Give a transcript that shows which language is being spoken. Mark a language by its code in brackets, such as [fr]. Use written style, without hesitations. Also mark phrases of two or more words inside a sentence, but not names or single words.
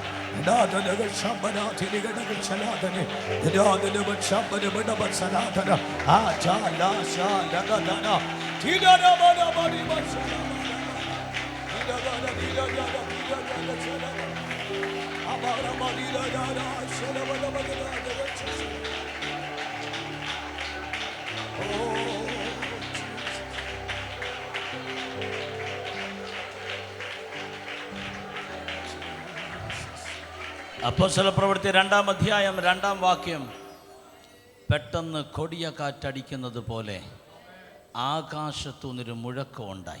[ml] Dada naga shambana tiliga naga chaladane, dada naga shambana bada bada saladana, aja la sha naga dana, tida na bada badi bada, tida bada tida bada tida bada chalada, abara badi dada chala bada bada dada. Oh. അപ്പോസ്തല പ്രവൃത്തി 2-ാം അധ്യായം 2-ാം വാക്യം. പെട്ടെന്ന് കൊടിയ കാറ്റടിക്കുന്നത് പോലെ ആകാശത്തുനിന്നൊരു മുഴക്കമുണ്ടായി.